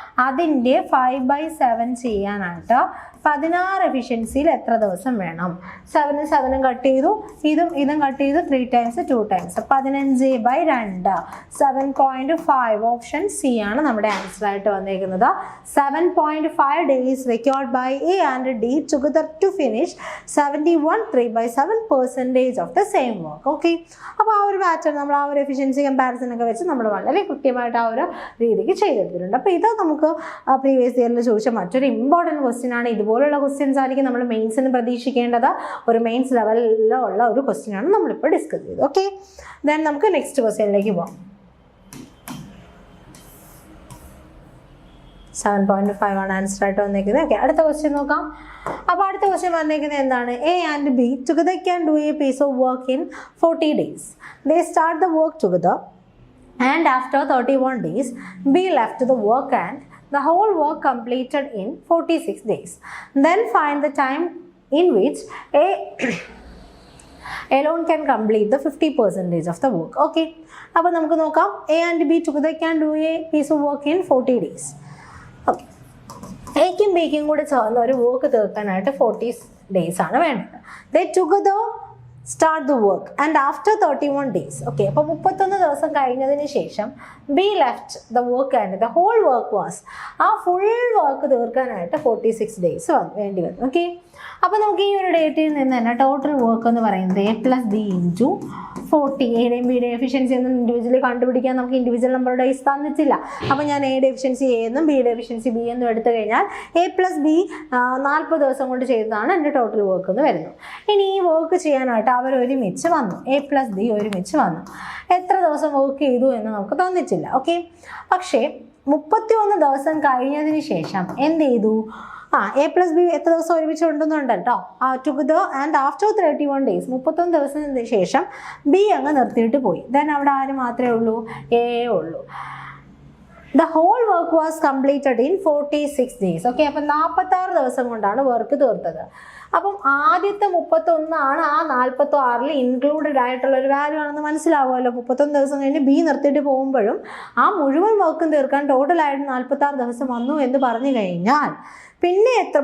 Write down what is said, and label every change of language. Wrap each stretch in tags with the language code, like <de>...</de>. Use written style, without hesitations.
<ml>അതിൻ്റെ 5/7 ചെയ്യാനായിട്ട് 16 എഫിഷ്യൻസിയിൽ എത്ര ദിവസം വേണം? 7 7 കട്ട് ചെയ്തു, ഇതും കട്ട് ചെയ്തു, 3 times 2 times 15/2, 7.5. ഓപ്ഷൻ സി ആണ് നമ്മുടെ ആൻസർ ആയിട്ട് വന്നിരിക്കുന്നത്.</ml> <en>7.5 days required by A and D together to finish 71 3/7% of the same work.</en> <ml>Okay, അപ്പോൾ ആ ഒരു പാറ്റേൺ നമ്മൾ ആ ഒരു എഫിഷ്യൻസി കമ്പാരിസൺ ഒക്കെ വെച്ച് നമ്മൾ വളരെ കൃത്യമായിട്ട് ആ ഒരു രീതിക്ക് ചെയ്തെടുത്തിട്ടുണ്ട്. അപ്പോൾ ഇത് നമുക്ക് പ്രീവിയസ് ഇയറിൽ ചോദിച്ച മറ്റൊരു ഇമ്പോർട്ടൻറ്റ് ക്വസ്റ്റ്യൻ ആണ്. ഇതുപോലുള്ള ക്വസ്റ്റ്യൻസ് ആയിരിക്കും നമ്മൾ മെയിൻസിന് പ്രതീക്ഷിക്കേണ്ടത്. ഒരു മെയിൻസ് ലെവലിലുള്ള ഒരു ക്വസ്റ്റ്യൻ ആണ് നമ്മളിപ്പോൾ ഡിസ്കസ് ചെയ്തത്. ഓക്കെ, ദെൻ നമുക്ക് നെക്സ്റ്റ് ക്വസ്റ്റ്യനിലേക്ക് പോകാം. 7.5 ആണ് ആൻസർ ആയിട്ട് വന്നിരിക്കുന്നത്. ഓക്കെ, അടുത്ത ക്വസ്റ്റ്യൻ നോക്കാം. അപ്പോൾ അടുത്ത ക്വസ്റ്റ്യൻ വന്നിരിക്കുന്നത് എന്താണ്?</ml> <en>A and B together can do a piece of work in 40 days. They start the work together and after 31 days B left the work and the whole work completed in 46 days. Then find the time in which A alone can complete the 50% of the work.</en> <ml>Okay, അപ്പോൾ നമുക്ക് നോക്കാം.</ml> <en>A and B together can do a piece of work in 40 days.</en> <ml>Okay, എയ്ക്കും ബിക്കും കൂടി ചേർന്ന് ഒരു work തീർക്കാനായിട്ട് 40 days ആണ് വേണ്ടത്.</ml> <en>They together start the work and after 31 days.</en> <ml>Okay, അപ്പോൾ 31 ദിവസം കഴിഞ്ഞതിന് ശേഷം</ml> <en>B left the work and the whole work was,</en> <ml>ആ ഫുൾ വർക്ക് തീർക്കാനായിട്ട് 46 days വേണ്ടി വരും. ഓക്കെ, അപ്പോൾ നമുക്ക് ഈ ഒരു ഡേറ്റിൽ നിന്ന് തന്നെ ടോട്ടൽ വർക്ക് എന്ന് പറയുന്നത് എ പ്ലസ് ബി ഇൻറ്റു 40. എയുടെയും ബിയുടെയും എഫിഷ്യൻസി ഒന്നും ഇൻഡിവിജ്വലി കണ്ടുപിടിക്കാൻ നമുക്ക് ഇൻഡിവിജ്വൽ നമ്പറുടെ ഡേയ്സ് തന്നിട്ടില്ല. അപ്പോൾ ഞാൻ എയുടെ എഫിഷ്യൻസി എ എന്നും ബിയുടെ എഫിഷ്യൻസി ബി എന്നും എടുത്തു കഴിഞ്ഞാൽ എ പ്ലസ് ബി 40 ദിവസം കൊണ്ട് ചെയ്തതാണ് എൻ്റെ ടോട്ടൽ വർക്ക് എന്ന് വരുന്നു. ഇനി ഈ വർക്ക് ചെയ്യാനായിട്ട് അവർ ഒരുമിച്ച് വന്നു, എ പ്ലസ് ബി ഒരുമിച്ച് വന്നു. എത്ര ദിവസം വർക്ക് ചെയ്തു എന്ന് നമുക്ക് തന്നിട്ടില്ല. ഓക്കെ, പക്ഷേ 31 ദിവസം കഴിഞ്ഞതിന് ശേഷം എന്ത് ചെയ്തു? എ പ്ലസ് ബി എത്ര ദിവസം ഒരുമിച്ച് ഉണ്ടെന്നുണ്ട് കേട്ടോ.</ml> <en>together and after 31 days,</en> <ml>31 ദിവസത്തിന് ശേഷം ബി അങ്ങ് നിർത്തിയിട്ട് പോയി. ദെൻ അവിടെ ആര് മാത്രമേ ഉള്ളൂ? എ ഉള്ളൂ.</ml> <en>The whole work was completed in 46 days.</en> <ml>Okay, അപ്പം 46 ദിവസം കൊണ്ടാണ് വർക്ക് തീർത്തത്. അപ്പം ആദ്യത്തെ 31 ആണ് ആ 46-ൽ ഇൻക്ലൂഡഡ് ആയിട്ടുള്ള ഒരു വാല്യൂ ആണെന്ന് മനസ്സിലാവുമല്ലോ. 31 ദിവസം കഴിഞ്ഞ് ബി നിർത്തിയിട്ട് പോകുമ്പോഴും ആ മുഴുവൻ വർക്കും തീർക്കാൻ ടോട്ടലായിട്ട് 46 ദിവസം വന്നു എന്ന് പറഞ്ഞു കഴിഞ്ഞാൽ പിന്നെ എത്ര?</ml>